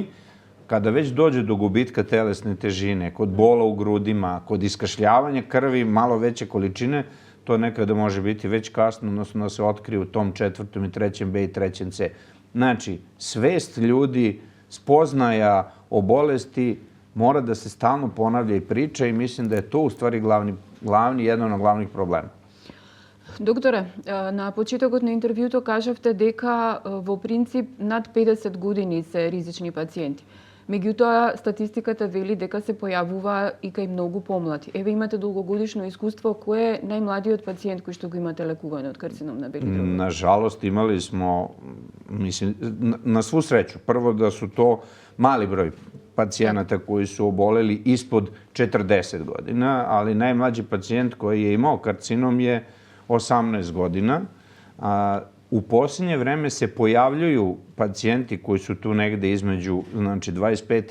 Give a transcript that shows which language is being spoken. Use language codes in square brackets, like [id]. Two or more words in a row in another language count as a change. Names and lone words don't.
[sr] Kada već dođe do gubitka telesne težine, kod bola u grudima, kod iskašljavanja krvi malo veće količine, to nekada može biti već kasno, odnosno da se otkrije u tom 4. i 3. B i 3. C. Znači, svest ljudi, spoznaja o bolesti mora da se stalno ponavlja i priča i mislim da je to u stvari jedan od glavnih problema. [mk] Докторе, на почетокот на интервјуто кажавте дека во принцип над 50 години се ризични пациенти. Меѓутоа, статистиката вели дека се појавува и кај многу помлади. Еве имате долгогодишно искуство, кој е најмладиот пациент кој што го имате лекување од карцином на бели дробови? [sr] Nažalost, imali smo, mislim, na svu sreću, prvo da su to mali broj pacijenata koji su oboleli ispod 40 godina, ali najmlađi pacijent koji je imao karcinom je 18 godina. U posljednje vreme se pojavljuju pacijenti koji su tu negde između 25.